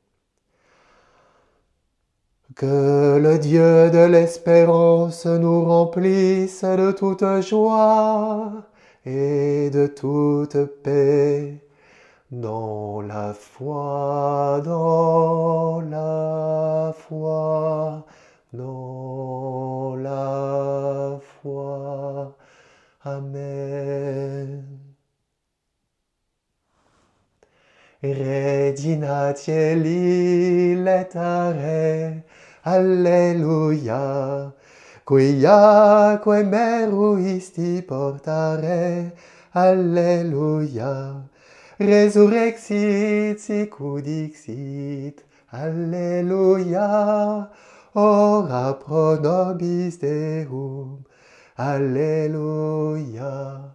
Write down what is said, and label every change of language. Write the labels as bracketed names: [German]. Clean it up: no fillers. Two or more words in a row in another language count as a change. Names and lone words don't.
[French] Que le Dieu de l'espérance nous remplisse de toute joie et de toute paix dans la foi, dans la foi, dans la foi. Amen. [Latin] Regina Cieli letare, Alleluia, quiaque meruisti portare, Alleluia, resurrexit sicut dixit, Alleluia, ora pro nobis Deum, Alleluia.